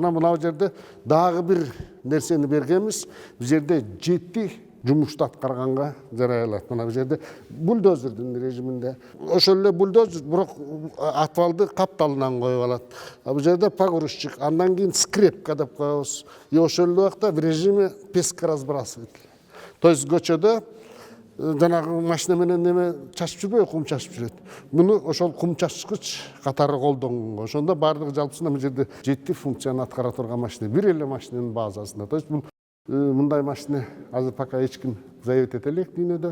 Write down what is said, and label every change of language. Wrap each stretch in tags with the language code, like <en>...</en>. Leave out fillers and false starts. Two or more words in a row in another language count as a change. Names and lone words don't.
<ky>Анан мына жерде дагы бир нерсени бергенбиз. Бул жерде 7 жумушту аткарганга жарай алат. Мына бул жерде бульдозердин режиминде. Ошол эле бульдозер, бирок атвалды капталынан коюп алат. Бул жерде погрузчик, андан кийин скрепка деп коебуз. И ошол эле убакта</ky> <ru>в режиме пескоразбрасыватель. То есть</ru> <ky>көчөдө жанагы машина менен неме чачып жүрбөй, кум чачып жүрөт. Муну ошол кум чачкыч катары колдонгон. Ошондо бардыгы жалпысында бул жерде 7 функцияны аткара турган машина. Бир эле машинанын базасында.</ky> <ru>То есть</ru> <ky>бул мындай машина азыр пока эч ким завет эте элек дүйнөдө.</ky>